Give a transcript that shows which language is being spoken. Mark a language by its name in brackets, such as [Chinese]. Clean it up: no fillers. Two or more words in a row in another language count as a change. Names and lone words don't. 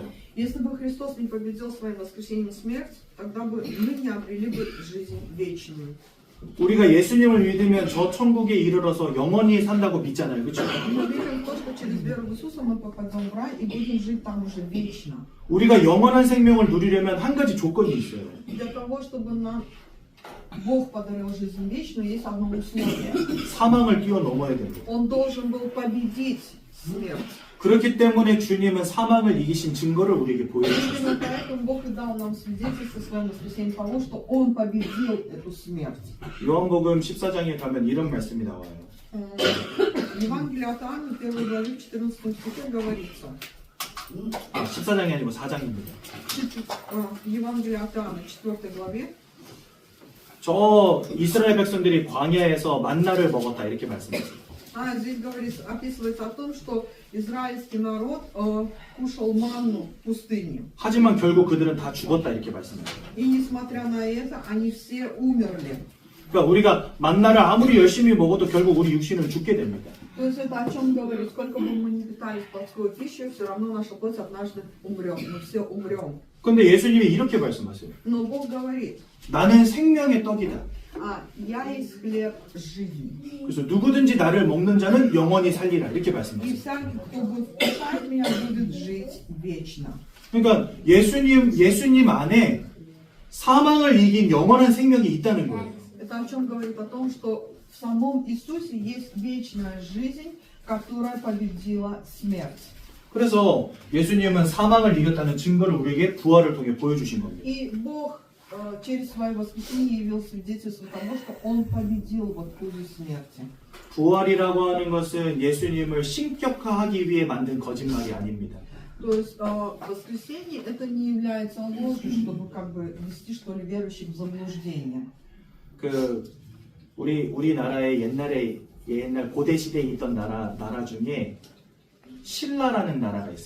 [Russian] Если бы Христос не победил своим воскресением смерть, тогда бы мы не обрели бы жизнь вечную. [Korean] 우리가 예수님을 믿으면 저 천국에 이르러서 영원히 산다고 믿잖아요. 그렇죠? [Russian] Мы верим в то, что через веру в Иисуса мы попадем в рай и будем жить там уже вечно. [Korean] 우리가 영원한 생명을 누리려면 한 가지 조건이 있어요. [Russian] Для того, чтобы нам Бог подарил жизнь вечную, есть одно условие. [Korean] 사망을 뛰어넘어야 됩니다. [Russian] Он должен был победить смерть. [Korean] 그렇기 때문에 주님은 사망을 이기신 증거를 우리에게 보여주셨어요. [Russian] Именно поэтому Бог и дал нам свидетельство в своем воскресенье того, что Он победил эту смерть. [Korean] 요한복음 14장에 가면 이런 말씀이 나와요. [Russian] Евангелие от Иоанна, 1 главе, 14 стихе говорится. [Korean] 14장이 아니고 4장입니다. [Russian] Евангелие от Иоанна, 4 главе. [Korean] 저 이스라엘 백성들이 광야에서 만나를 먹었다 이렇게 말씀하세요. [Russian] Здесь говорится, описывается о том, что израильский народ кушал манну в пустыне. [Korean] 하지만 결국 그들은 다 죽었다 이렇게 말씀하세요. [Russian] И несмотря на это, они все умерли. [Korean] 그러니까 우리가 만나를 아무리 열심히 먹어도 결국 우리 육신은 죽게 됩니다. [Russian] То есть это о чем говорит? Сколько бы мы ни питались плотской пищей, все равно наша плоть однажды умрет. Мы все умрем. [Korean] 근데 예수님이 이렇게 말씀하세요. [Russian] Но Бог говорит, [Korean] 나는 생명의 떡이다. [Russian] я есть хлеб жизни. [Korean] 그래서 누구든지 나를 먹는 자는 영원히 살리라 이렇게 [Russian] И [Korean] 말씀하세요. [Russian] всякий, кто будет вкушать меня, будет жить вечно. [Korean] 그러니까 예수님 안에 사망을 이긴 영원한 생명이 있다는 거예요. [Russian] Это о чем говорит? О том, что в самом Иисусе есть вечная жизнь, которая победила смерть. [Korean] 그래서 예수님은 사망을 이겼다는 증거를 우리에게 부활을 통해 보여주신 겁니다. [Russian] И Бог через свое воскресение явил свидетельство того, что Он победил вот хуже смерти. [Korean] 부활이라고 하는 것은 예수님을 신격화하기 위해 만든 거짓말이 아닙니다. [Russian] То есть воскресение это не является ложью, чтобы как бы ввести что ли верующих в заблуждение. [Korean] 우리나라의 옛날 고대 시대에 있던 나라 중에 신라라는 나라가 있어요.